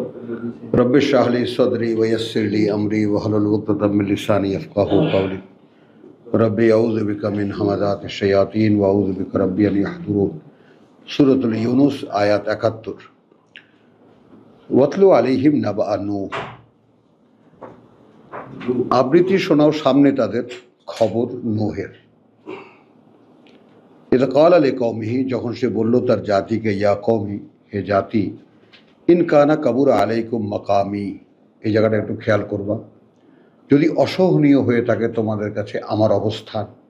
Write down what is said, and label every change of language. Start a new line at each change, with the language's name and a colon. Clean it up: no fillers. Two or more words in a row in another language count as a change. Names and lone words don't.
Arabic: رب اشرح لي صدري ويسر لي أمري واحلل عقدة من لساني يفقهوا قولي رب أعوذ بك من همزات الشياطين وأعوذ بك رب أن يحضرون. سورة يونس آيات 71. واتل عليهم نبأ نوح,
Bangla: আবৃত্তি শোনাও সামনে তাদের খবর নূহের।
Arabic: إذ قال لقومه,
Bangla: যখন সে বলল তার জাতিকে,
Arabic: يا قوم,
Bangla: হে জাতি,
Arabic: إن كان كبر عليكم مقامي,
Bangla: এই জায়গাটা একটু খেয়াল করবা, যদি অসহনীয় হয়ে থাকে তোমাদের কাছে আমার অবস্থান।